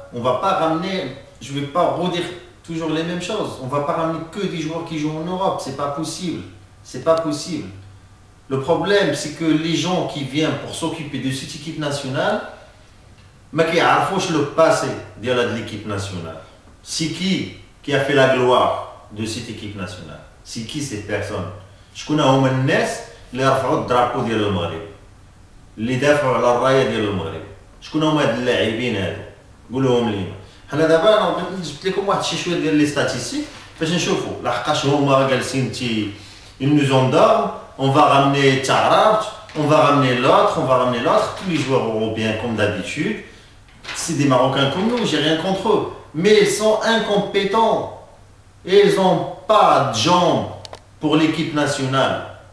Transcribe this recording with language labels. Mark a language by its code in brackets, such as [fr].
[fr] On ne va pas ramener, je ne vais pas redire toujours les mêmes choses, on ne va pas ramener que des joueurs qui jouent en Europe, c'est pas possible. C'est pas possible. Le problème, c'est que les gens qui viennent pour s'occuper de cette équipe nationale, mais qui a le passé de l'équipe nationale. C'est qui a fait la gloire de cette équipe nationale? C'est qui ces personnes? Je connais [ar] هم الناس اللي رفعوا الدرابو ديال المغرب، اللي دافعوا على الرايه ديال المغرب. شكون هما هاد اللاعبين هادو؟ قولوهم لينا. حنا دابا انا جبت لكم واحد شويه ديال لي ستاتيستيك باش نشوفوا لحقاش هما جالسين [fr] ils nous endorment. On va ramener Tcharat, on va ramener l'autre, tous les joueurs européens comme d'habitude. C'est des Marocains comme nous, j'ai rien contre eux. Mais ils sont incompétents. Et ils n'ont pas de jambes pour l'équipe nationale.